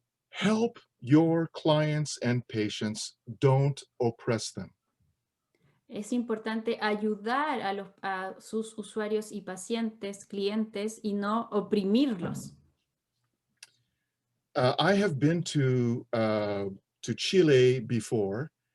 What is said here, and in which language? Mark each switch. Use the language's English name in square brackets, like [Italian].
[English] Help your clients and patients, don't oppress them. [Spanish] Es importante ayudar a sus usuarios y pacientes, clientes, y no oprimirlos. [English] I have been to Chile before.